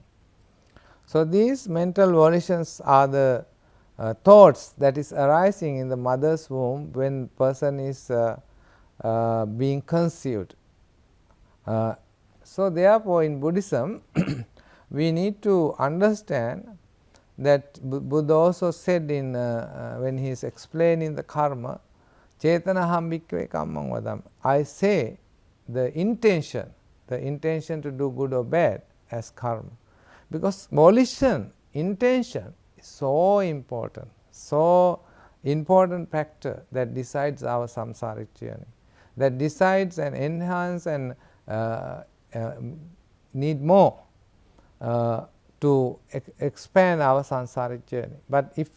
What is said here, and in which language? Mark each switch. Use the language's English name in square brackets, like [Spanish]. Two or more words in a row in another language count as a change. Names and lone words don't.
[English] So, these mental volitions are the thoughts that is arising in the mother's womb when person is being conceived. So, therefore, in Buddhism we need to understand that Buddha also said in when he is explaining the karma, [Pali] Chetanaham bhikkhave kammam vadam. [English] I say the intention to do good or bad as karma, because volition, intention is so important factor that decides our samsaric journey, that decides and enhance and need more to expand our samsaric journey.